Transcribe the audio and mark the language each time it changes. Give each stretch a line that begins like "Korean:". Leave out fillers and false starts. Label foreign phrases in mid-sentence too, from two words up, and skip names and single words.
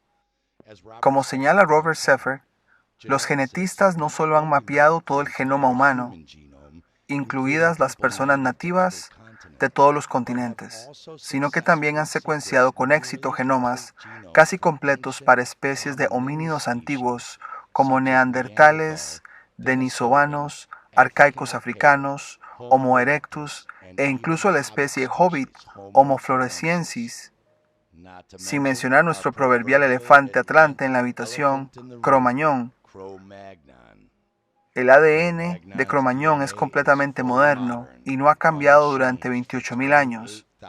Spanish: Como señala Robert Seffer, los genetistas no solo han mapeado todo el genoma humano, incluidas las personas nativas de todos los continentes, sino que también han secuenciado con éxito genomas casi completos para especies de homínidos antiguos como neandertales, denisovanos, arcaicos africanos, Homo erectus e incluso la especie Hobbit, Homo floresiensis, sin mencionar nuestro proverbial elefante atlante en la habitación, Cro-Magnon. El ADN de Cro-Magnon es completamente moderno y no ha cambiado durante 28.000 años.